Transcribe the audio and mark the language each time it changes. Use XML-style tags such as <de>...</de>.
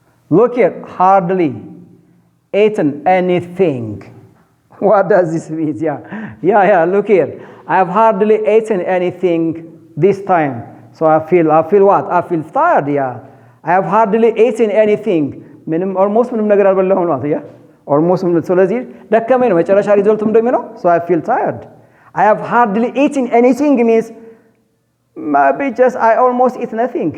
<en>Look here, hardly eaten anything. What does this mean? Yeah, look here. I have hardly eaten anything this time. So I feel what? I feel tired, yeah. I have hardly eaten anything. Almost</en> <am>ምንም ነገር አልበላሁም ነው።</am> <en>Yeah.</en> <am>almost ስለዚህ ደከመኝ ነው መጨረሻ ሪዘልቱ እንደሚሆነው</am> <en>so I feel tired. I have hardly eaten anything means maybe just I almost eat nothing.</en>